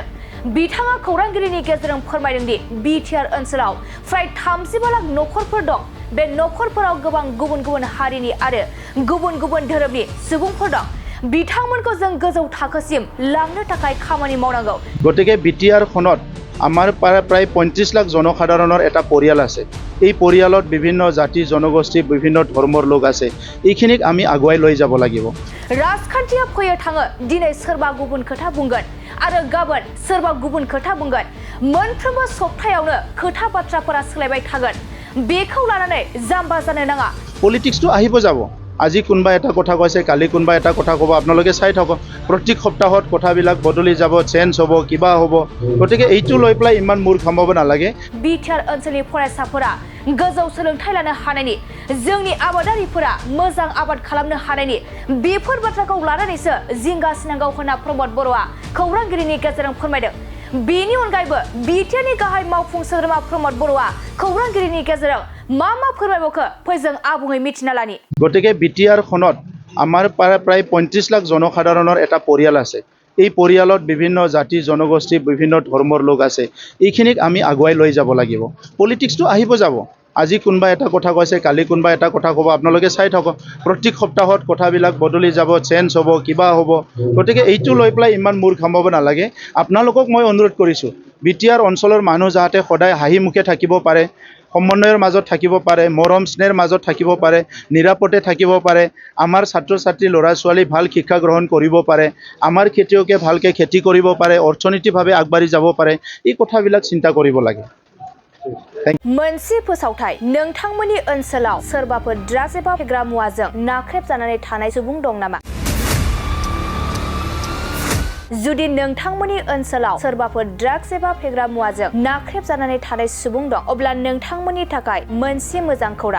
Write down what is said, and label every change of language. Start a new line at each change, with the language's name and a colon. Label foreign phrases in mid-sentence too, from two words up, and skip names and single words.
Bodo: बिथाङा खौरांगिरिनि गेजेरजों फोरमायदों दि बिटिआर ओनसोलाव फ्राय 35 लाख नखरफोर दं। बे नखरफोराव गोबां गुबुन गुबुन हारिनि आरो गुबुन गुबुन धोरोमनि सुबुंफोर दं। बिथांमोनखौ जों गोजौ थाखोसिम लांनो थाखाय खामानि मावनांगौ।
Assamese: গতিকে বিটিআৰ খনত আমাৰ প্ৰায় 35 লাখ জনসাধাৰণৰ এটা পৰিয়াল আছে। এই পৰিয়ালত বিভিন্ন জাতি জনগোষ্ঠী বিভিন্ন ধৰ্মৰ লোক আছে। এইখিনিক আমি আগুৱাই লৈ যাব লাগিব।
Bodo: राजखान्थिया फैयो थाङो दिनै सोरबा गुबुन खोथा बुंगोन आरो गाबोन सोरबा गुबुन खोथा बुंगोन। मोनफ्रोमबो सप्तायावनो खोथा बाथ्राफोरा सोलायबाय थागोन। बेखौ लानानै जाम्बा जानो नाङा।
Assamese: पलिटिक्सটো আহিব যাব। আজি কোনবা এটা কথা কৈছে কালি কোনবা এটা কথা ক'ব আপোনালোকে চাই থাকক। প্ৰত্যেক সপ্তাহত কথাবিলাক বদলি যাব চেঞ্জ হ'ব কিবা হ'ব। গতিকে এইটো লৈ পেলাই ইমান মূৰ খামাব নালাগে।
Bodo: बिटिआर ओनसोलनि फरायसाफोरा गोजौ सोलोंथाइ लानो हानायनि जोंनि आबादारिफोरा मोजां आबाद खालामनो हानायनि बेफोर बाथ्राखौ लानानैसो जिंगासिनांगौ होनना प्रमद बर'आ खौरांगिरिनि गेजेरजों फोरमायदों। बेनि अनगायैबो बिटिआरनि गाहाय मावफुं सोद्रोमा प्रमद बर'आ खौरांगिरिनि गेजेरजों मा फोरमायबावखो फै जों आबुङै मिथिना लानि।
Assamese: গতিকে বিটিআৰ খনত আমাৰ প্ৰায় 35 লাখ জনসাধাৰণৰ এটা পৰিয়াল আছে। এই পৰিয়ালত বিভিন্ন জাতি জনগোষ্ঠী বিভিন্ন ধৰ্মৰ লোক আছে। এইখিনিক আমি আগুৱাই লৈ যাব লাগিব। পলিটিক্সটো আহিব যাব। আজি কোনবা এটা কথা কৈছে কালি কোনবা এটা কথা ক'ব আপোনালোকে চাই থাকক। প্ৰত্যেক সপ্তাহত কথাবিলাক বদলি যাব চেঞ্জ হ'ব কিবা হ'ব। গতিকে এইটো লৈ পেলাই ইমান মূৰ খামাব নালাগে। আপোনালোকক মই অনুৰোধ কৰিছোঁ বিটিআৰ অঞ্চলৰ মানুহ যাতে সদায় হাঁহি মুখে থাকিব পাৰে, সমন্বয়ৰ মাজত থাকিব পাৰে, মৰম স্নেহৰ মাজত থাকিব পাৰে, নিৰাপদে থাকিব পাৰে, আমাৰ ছাত্ৰ ছাত্ৰী ল'ৰা ছোৱালী ভাল শিক্ষা গ্ৰহণ কৰিব পাৰে, আমাৰ খেতিয়কে ভালকৈ খেতি কৰিব পাৰে, অৰ্থনৈতিকভাৱে আগবাঢ়ি যাব পাৰে। এই কথাবিলাক চিন্তা কৰিব লাগে।
Bodo: मोनसे फोसावथाय नोंथांमोननि ओनसोलाव सोरबाफोर ड्राग्स एबा फेग्रा मुवाजों नाख्रेबजानानै थानाय सुबुं दं नामा? जुदि नोंथांमोननि ओनसोलाव सोरबाफोर ड्राग्स एबा फेग्रा मुवाजों नाख्रेबजानानै थानाय सुबुं दं अब्ला नोंथांमोननि थाखाय मोनसे मोजां खौरां।